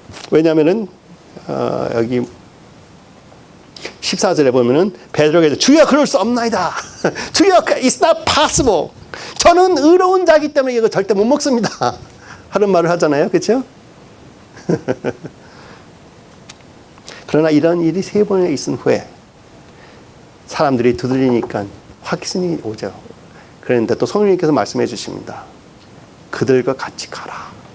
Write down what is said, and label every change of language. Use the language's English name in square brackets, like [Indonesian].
[Korean] 왜냐하면은 여기 14절에 보면은 베드로가 주여 그럴 수 없나이다. 주여 [English] it's not possible. [Korean] 저는 의로운 자이기 때문에 이거 절대 못 먹습니다. 하는 말을 하잖아요. 그렇죠? 그러나 이런 일이 세 번에 있은 후에 사람들이 두드리니까 확신이 오죠. 그런데 또 성령님께서 말씀해 주십니다. 그들과 같이 가라.